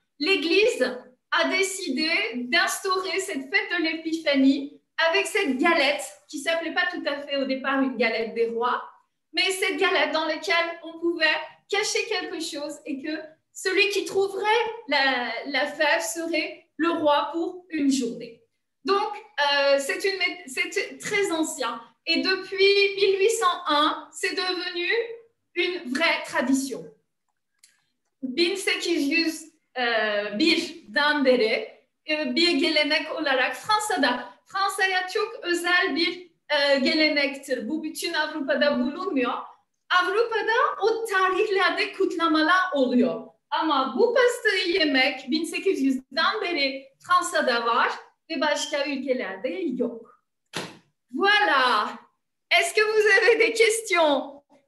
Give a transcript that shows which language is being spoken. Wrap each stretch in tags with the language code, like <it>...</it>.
<fr>L'Église a décidé d'instaurer cette fête de l'Épiphanie avec cette galette, qui ne s'appelait pas tout à fait au départ une galette des rois, mais cette galette dans laquelle on pouvait cacher quelque chose et que celui qui trouverait la fève serait le roi pour une journée. Donc, c'est très ancien. Et depuis 1801, c'est devenu une vraie tradition.</fr> <tr>1801'dan beri bir gelenek olarak Fransa'ya çok özel bir gelenektir. Bu bütün Avrupa'da bulunmuyor. Avrupa'da o tarihlerde kutlamalar oluyor. Ama bu pastayı yemek 1800'den beri Fransa'da var ve başka ülkelerde yok.</tr> <fr>Voilà. Est-ce que vous avez des questions?</fr>